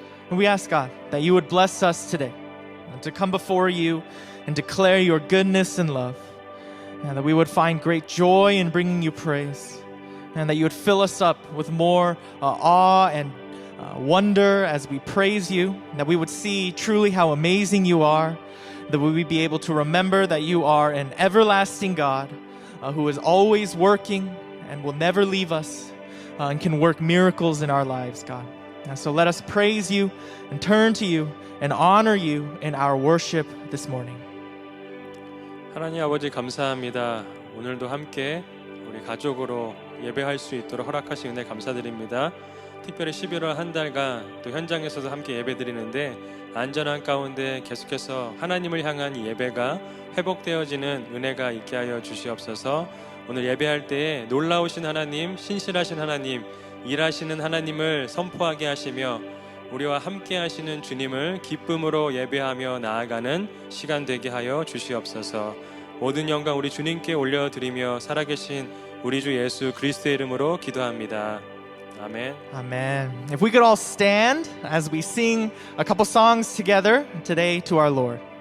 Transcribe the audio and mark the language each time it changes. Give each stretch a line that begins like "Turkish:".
English: And we ask, God, that you would bless us today, to come before you and declare your goodness and love, and that we would find great joy in bringing you praise, and that you would fill us up with more awe and wonder as we praise you, and that we would see truly how amazing you are, that we would be able to remember that you are an everlasting God who is always working and will never leave us and can work miracles in our lives, God. And so let us praise you and turn to you and honor you in our worship this morning.
Korean: 하나님 아버지 감사합니다. 오늘도 함께 우리 가족으로 예배할 수 있도록 허락하신 은혜 감사드립니다. 특별히 11월 한 달간 또 현장에서도 함께 예배드리는데 안전한 가운데 계속해서 하나님을 향한 이 예배가 회복되어지는 은혜가 있게 하여 주시옵소서. 오늘 예배할 때에 놀라우신 하나님, 신실하신 하나님, 일하시는 하나님을 선포하게 하시며 우리와 함께 하시는 주님을 기쁨으로 예배하며 나아가는 시간 되게 하여 주시옵소서. 모든 영광 우리 주님께 올려드리며 살아계신 우리 주 예수 그리스도의 이름으로 기도합니다.
English: Amen. Amen. If we could all stand as we sing a couple songs together today to our Lord.